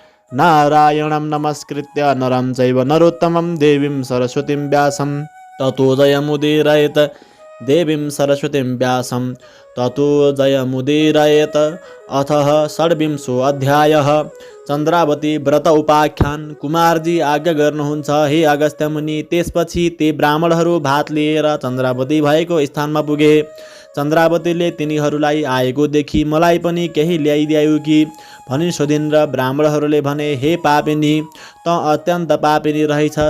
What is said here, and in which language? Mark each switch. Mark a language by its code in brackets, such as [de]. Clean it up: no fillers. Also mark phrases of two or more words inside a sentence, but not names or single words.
[sa] नारायणं नमस्कृत्य नरं चैव नरोत्तमं देवीं सरस्वतीं व्यासं ततो जयमुदीरयेत्। देवीं सरस्वतीं व्यासं ततो जयमुदीरयेत्। अथः षड्विंशो अध्यायः चन्द्रावती व्रत उपाख्यान। [ne] कुमारजी आज्ञा गर्नुहुन्छ हे अगस्त्य मुनि। त्यसपछि ती ब्राह्मणहरू भात लिएर चन्द्रावती भएको स्थानमा पुगे। चन्द्रावतीले तिनीहरूलाई आएको देखि मलाई पनि केही ल्याइदियौ कि भनी सोधिन् र ब्राह्मणहरूले भने हे पापिनी, त अत्यन्त पापिनी रहेछस्।